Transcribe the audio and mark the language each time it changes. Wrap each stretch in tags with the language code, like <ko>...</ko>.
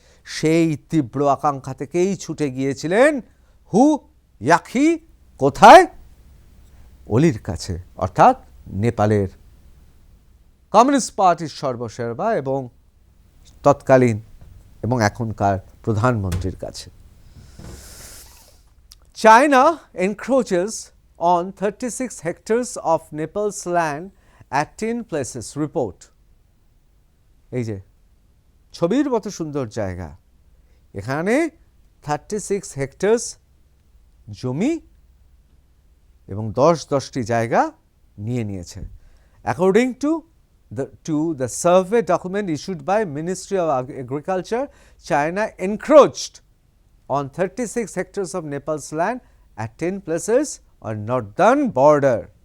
<bn>সেই তীব্র আকাঙ্ক্ষা থেকেই ছুটে গিয়েছিলেন হু ইয়াখি কোথায়? অলির কাছে, অর্থাৎ নেপালের কমিউনিস্ট পার্টির সর্বসের্বা এবং তৎকালীন এবং এখনকার প্রধানমন্ত্রীর কাছে।</bn> <en>China encroaches on 36 hectares of Nepal's land at 10 places, report.</en> <bn>এই যে ছবির মতো সুন্দর জায়গা, এখানে 36 হেক্টর জমি এবং 10টি জায়গা নিয়ে নিয়েছে।</bn> <en>According to the survey document issued by Ministry of Agriculture, China encroached on 36 hectares of Nepal's land at 10 places on northern border.</en>